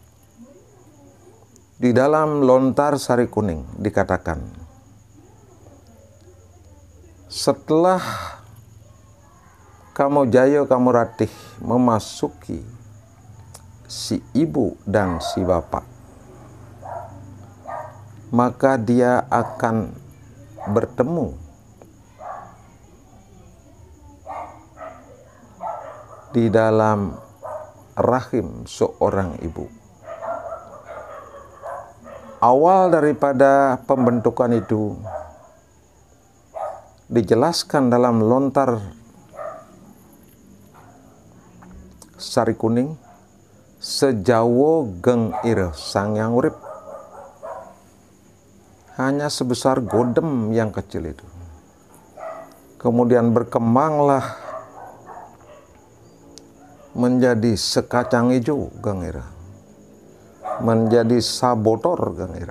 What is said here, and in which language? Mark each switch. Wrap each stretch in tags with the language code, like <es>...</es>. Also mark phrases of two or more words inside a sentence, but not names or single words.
<id>Di dalam Lontar Sari Kuning dikatakan, setelah Kamojaya Kamuratih memasuki si ibu dan si bapak, maka dia akan bertemu di dalam rahim seorang ibu. Awal daripada pembentukan itu dijelaskan dalam Lontar Sari Kuning,</id> <ban>sejawo geng ire sang yang urip,</ban> <id>hanya sebesar godem yang kecil itu. Kemudian berkembanglah menjadi sekacang hijau</id> <ban>geng ire,</ban> <id>menjadi sabotor</id> <ban>geng ire.</ban>